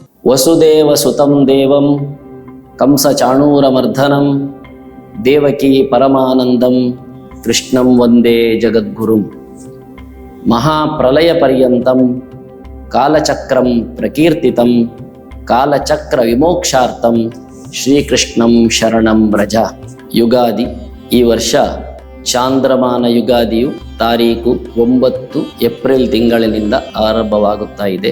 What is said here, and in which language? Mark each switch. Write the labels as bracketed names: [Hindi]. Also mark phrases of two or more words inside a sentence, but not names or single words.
[Sanskrit] ವಸುದೇವಸುತಂ ದೇವಂ ಕಂಸಚಾಣೂರಮರ್ಧನಂ ದೇವಕೀ ಪರಮಾನಂದಂ ಕೃಷ್ಣಂ ವಂದೇ ಜಗದ್ಗುರುಂ. ಮಹಾಪ್ರಲಯ ಪರ್ಯಂತಂ ಕಾಲಚಕ್ರಂ ಪ್ರಕೀರ್ತಿತಂ ಕಾಲಚಕ್ರ ವಿಮೋಕ್ಷಾರ್ಥಂ ಶ್ರೀಕೃಷ್ಣಂ ಶರಣಂ ವ್ರಜ. [Kannada] ಯುಗಾದಿ ಈ ವರ್ಷ ಚಾಂದ್ರಮಾನ ಯುಗಾದಿಯು ತಾರೀಕು 9 ಏಪ್ರಿಲ್ ತಿಂಗಳಿನಿಂದ ಆರಂಭವಾಗುತ್ತಾ ಇದೆ.